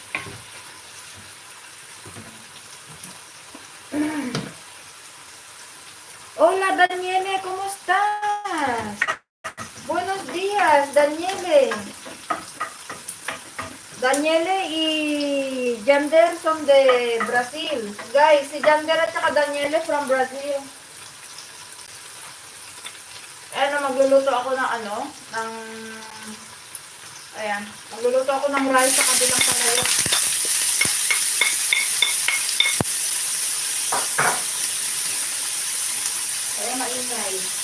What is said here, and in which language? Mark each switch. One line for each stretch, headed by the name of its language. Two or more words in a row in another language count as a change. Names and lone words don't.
Spanish: Hola Daniele, ¿cómo estás? Buenos días, Daniele. Daniele y Jander son de Brasil.
Filipino: Guys, si Jander at saka Daniele
English: from Brazil.
Filipino: Ano, magluluto ako ng ano, ayan, magluluto ako ng rice sa kabilang palayo. Kaya maingay.